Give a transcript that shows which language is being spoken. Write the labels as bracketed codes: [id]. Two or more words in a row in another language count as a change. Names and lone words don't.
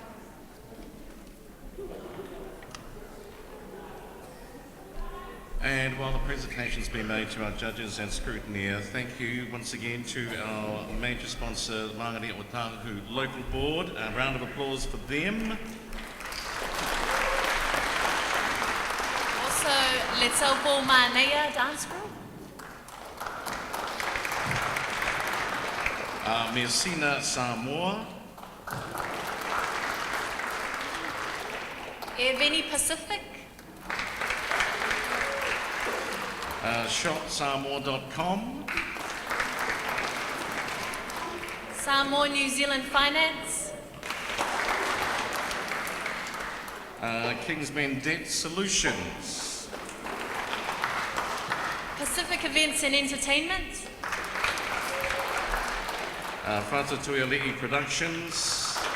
[en] And while the presentation's been made to our judges and scrutineer, thank you once again to our major sponsor, the Māngari o Tāhu Local Board. A round of applause for them. Also, Let's Auva'a Mānea Dance Group. Malu Samoa. Pacific. Shopsamoa.com. Samoa New Zealand Finance. Kingsmen Debt Solutions. Pacific Events and Entertainment. Whātatuiali'i Productions.